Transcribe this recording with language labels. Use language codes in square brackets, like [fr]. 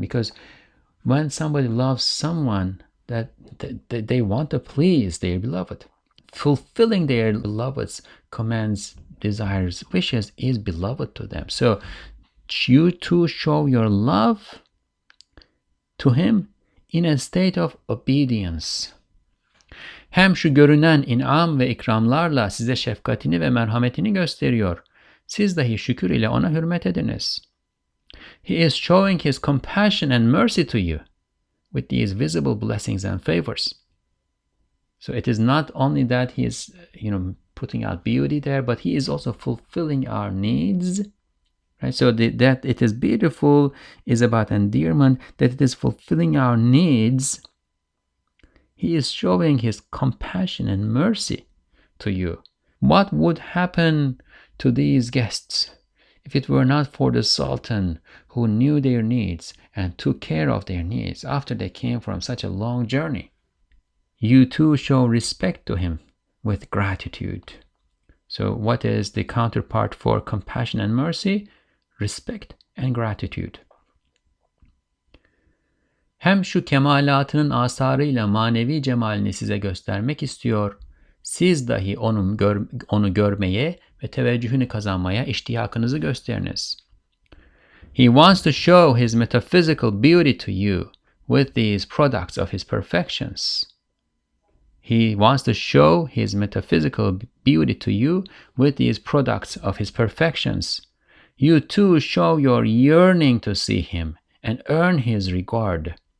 [en] Because when somebody loves someone that they want to please their beloved, fulfilling their beloved's commands, desires, wishes is beloved to them. So you too show your love to him in a state of obedience. [tr] Hem şu görünen inam ve ikramlarla size şefkatini ve merhametini gösteriyor. Siz dahi şükür ile ona hürmet ediniz. [en] He is showing his compassion and mercy to you with these visible blessings and favors. So it is not only that he is, putting out beauty there, but he is also fulfilling our needs. Right? So that it is beautiful is about endearment, that it is fulfilling our needs. He is showing his compassion and mercy to you. What would happen to these guests if it were not for the Sultan who knew their needs and took care of their needs after they came from such a long journey? You too show respect to him with gratitude. So what is the counterpart for compassion and mercy? Respect and gratitude. [tr] Hem şu kemalatının asarıyla manevi cemalini size göstermek istiyor. Siz dahi onu görmeye ve teveccühünü kazanmaya iştiyakınızı gösteriniz. [en] He wants to show his metaphysical beauty to you with these products of his perfections. He wants to show his metaphysical beauty to you with these products of his perfections. You too show your yearning to see him and earn his regard.